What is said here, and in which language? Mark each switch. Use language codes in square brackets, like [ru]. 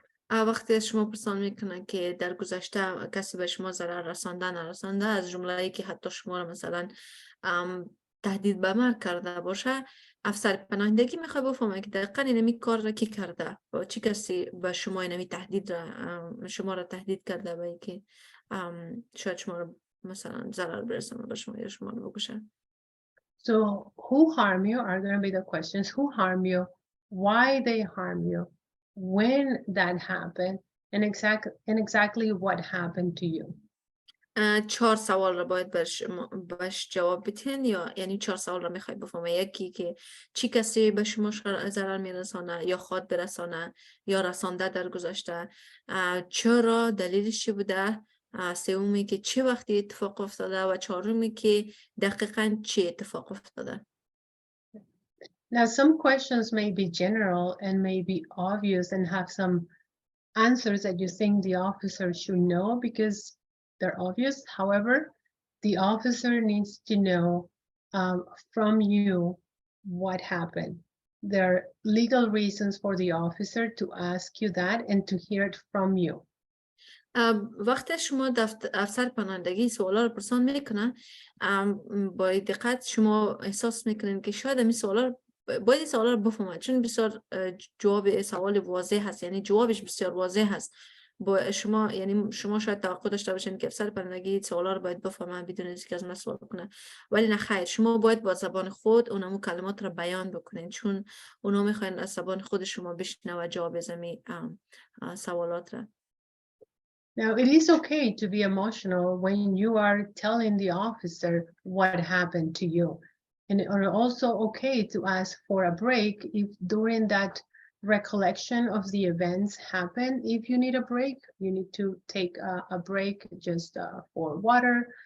[fa] وقتی شما پرسان میکنن که در گذشته کسی به شما ضرر رسانده نرسانده، از جمله‌ای که حتی شما را مثلا تهدید به مرگ کرده باشه، افسر پناهندگی میخواد بفهمه که دقیقاً اینمی کار را کی کرده و چی کسی به شما اینمی تهدید را شما را تهدید کرده به اینکه شاید شما را مثلا ضرر برسانه به شما یا شما را بکشه. [en] So who harm you are going to be the questions. Who harm you, why they harm you, when that happened, and exactly what happened to you. [fa] 4 سوال را باید بهش جواب بدین، یا یعنی 4 سوال را میخوای بفهمه. یکی که چی کسی به شما ضرر میرسانه یا خود برسانه یا رسانده در گذشته، چرا، دلیلش چی بوده، سومی که چه وقتی اتفاق افتاده و چهارمی که دقیقاً چه اتفاق افتاده. [en] Now some questions may be general and may be obvious and have some answers that you think the officer should know because they're obvious. However, the officer needs to know from you what happened. There are legal reasons for the officer to ask you that and to hear it from you. [fa] وقتی شما افسر پناهندگی سوالا رو پرسان میکنه، با دقت شما احساس میکنین که شاید این سوالا باید این سوالا رو بفهمید، چون بسیار جواب سوال واضح هست، یعنی جوابش بسیار واضح هست. با شما یعنی شما شاید توقع داشته باشین که افسر پناهندگی سوالا رو باید بفهمه بدون اینکه از من سوال کنه، ولی نه خیر، شما باید با زبان خود اونمو کلمات رو بیان بکنین، چون اونا میخواین از زبان خود شما بشنوه جواب زمین سوالات را. [en] Now, it is okay to be emotional when you are telling the officer what happened to you. And it are also okay to ask for a break if during that recollection of the events happen. If you need a break, you need to take a break just for water.